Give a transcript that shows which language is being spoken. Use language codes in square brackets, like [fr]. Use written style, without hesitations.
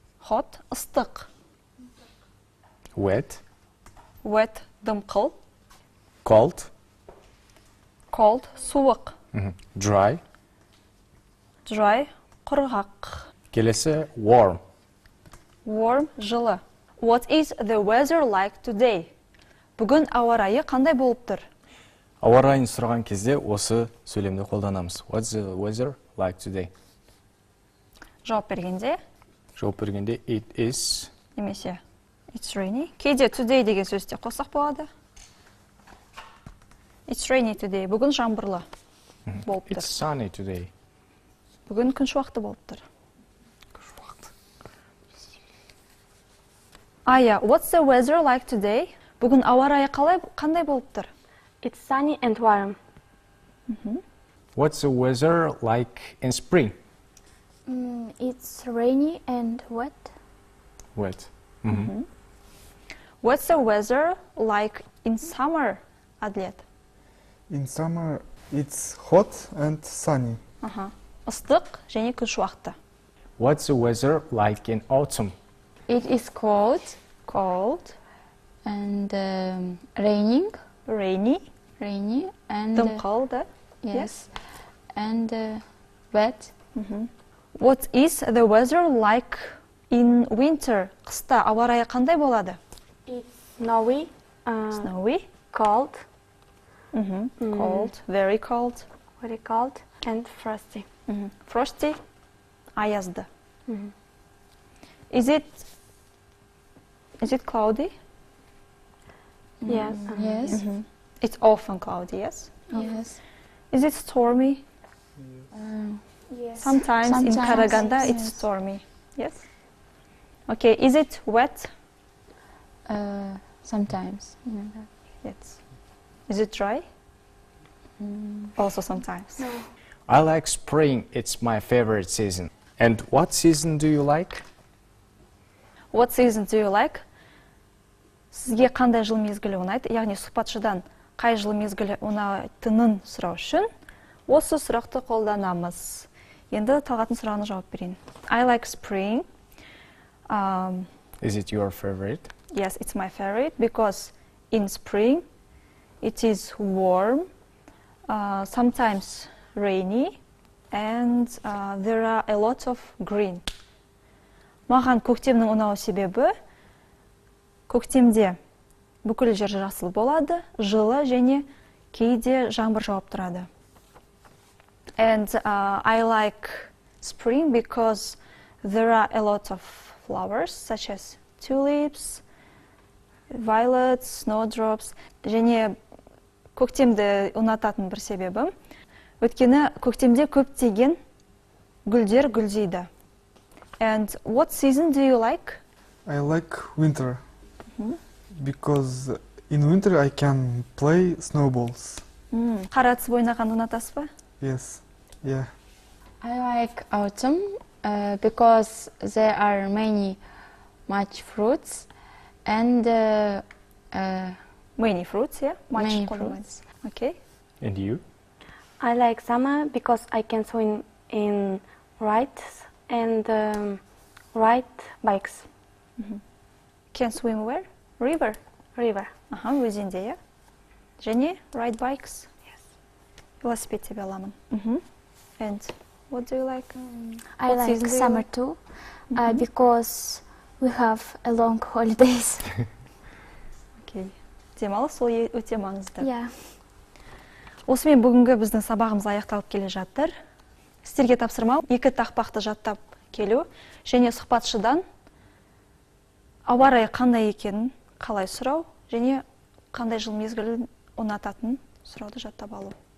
[en] hot, [kk] ыстық. [en] Wet. Wet, [kk] дымқыл. [en] Cold. Cold, [kk] суық. [en] Dry. Dry, [kk] құрғақ. Келесі warm. [en] Warm, [kk] жылы. [en] What is the weather like today? [kk] Бүгін ауа райы қандай болып тұр? Ауа райын сұраған кезде осы сөйлемді қолданамыз. [en] What's the weather like today? [kk] Жауап бергенде, [en] it is. [kk] немесе [en] it's rainy. [kk] Кейде today деген сөзде қоссақ болады. [en] It's rainy today. [kk] Бүгін жаңбырлы болып тұр. [en] It's sunny today. [kk] Бүгін күн шуақты болып тұр. [en] Ая, what's the weather like today? [kk] Бүгін ауа райы қандай болып тұр? [en] It's sunny and warm. What's the weather like in spring? It's rainy and wet. Wet. What's the weather like in summer? Адлет. In summer, it's hot and sunny. [kk] Ыстық және күн шуақты. [en] What's the weather like in autumn? It is cold Cold, and raining. rainy, Rainy and [kk] дымқыл да. [en] yes, and wet. What is the weather like in winter? [kk] Қыста ауа райы қандай болады? [en] It's snowy, Snowy, cold, cold, very cold. very cold, and frosty. Frosty, [kk] аязды. [en] Is it cloudy? Yes. Yes, It's often cloudy, yes. yes. Is it stormy? Yes. Sometimes in Sometimes, Karaganda it's yes. stormy. Yes. Okay, is it wet? Sometimes. Yes. Is it dry? Also sometimes. I like spring. It's my favorite season. And what season do you like? What season do you like? [kk] Сізге қандай жыл мезгілі ұнайды? Яғни сұхбатшыдан қай жыл мезгілі ұнайтынын сұрау үшін осы сұрақты қолданамыз. Енді Талғаттың сұрағына жауап берейін. [en] I like spring. Is it your favorite? Yes, it's my favorite because in spring it is warm, sometimes rainy, and there are a lot of green. [kk] Маған көктемнің ұнау себебі көктемде бүкіл жер жасыл болады, жылы және кейде жаңбыр жауып тұрады. [en] And I like spring because there are a lot of flowers such as tulips, violets, snowdrops. [kk] Және көктемді ұнататын бір себебім, өйткені көктемде көптеген гүлдер гүлдейді. [en] And what season do you like? I like winter because in winter I can play snowballs. [kk] Қар атысып ойнағанды ұнатасыз ба? [en] Yes, yeah. I like autumn because there are much fruits and Many fruits, yeah? Many [kk] қолданбайды. [en] fruits. Okay. And you? I like summer because I can swim in rides and ride bikes. Can swim where? River. River. [kk] Өзенде, иә? Және [en] ride bikes. Yes. [kk] Велосипед тебе аламын. [en] And what do you like? I What like season do you summer like? too because we have a long holidays. [kk] Okay. Демалыс ол өте маңызды. [en] Yeah. [kk] Осымен бүгінгі біздің сабағымыз аяқталып келе жатыр. Сіздерге тапсырма 2 тақпақты жаттап келу, және сұхбатшыдан ауа райы қандай екенін қалай сұрау, және қандай жыл мезгілін ұнататын сұрауды жаттап алу.